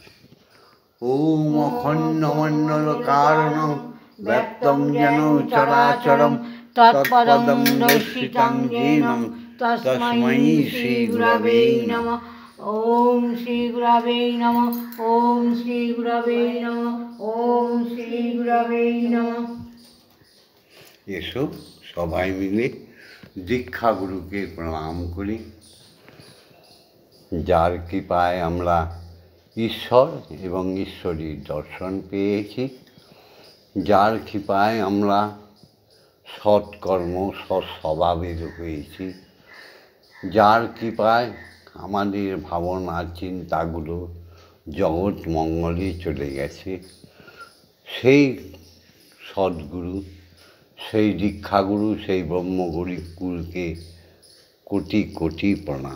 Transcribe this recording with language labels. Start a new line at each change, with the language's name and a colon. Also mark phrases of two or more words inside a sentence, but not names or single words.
Sanskrit: ओम अखंड मंडल कारणं व्याप्तं येन चराचरं तत्पदं दर्शितं येन तस्मै श्री गुरवे नमः। ओम श्री गुरवे नमः। ओम श्री गुरवे नमः। ओम श्री गुरवे नमः।
Bangla: এসো সবাই মিলে দীক্ষা গুরুকে প্রণাম করি, যার কৃপায় আমরা ঈশ্বর এবং ঈশ্বরীর দর্শন পেয়েছি, যার কৃপায় আমরা সৎকর্ম সৎ স্বভাবের হয়েছি, যার কৃপায় আমাদের ভাবনা চিন্তাগুলো জগৎ মঙ্গলে চলে গেছে, সেই সদ্গুরু, সেই দীক্ষাগুরু, সেই ব্রহ্মগুরুকুলকে কোটি কোটি প্রণাম।